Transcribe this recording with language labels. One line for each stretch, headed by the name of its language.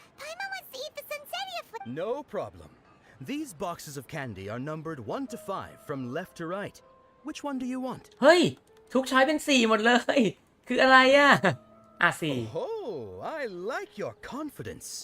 English: Paimon wants to eat the Sunsettia food. No problem. These boxes of candy are numbered 1 to 5 from left to right. Which one do you want?
Thai: เฮ้ยทุกช้อยเป็น4หมดเลยคืออะไรอ่ะ4
English: Oh, I like your confidence.